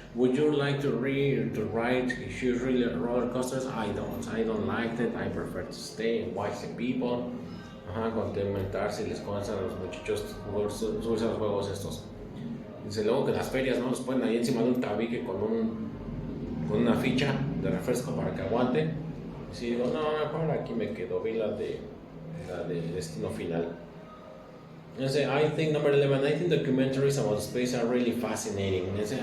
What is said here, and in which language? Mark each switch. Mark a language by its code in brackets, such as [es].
[en] Would you like to ride huge roller coasters? I don't like it. I prefer to stay and watch the people. [es] Contemplar si les consta a los muchachos subirse a los juegos estos. Dice luego que las ferias no los ponen ahí encima de un tabique con una ficha de refresco para que aguante. Y si digo, no, mejor aquí me quedo, vi la de Destino Final. [en] I think number 11, I think documentaries about space are really fascinating.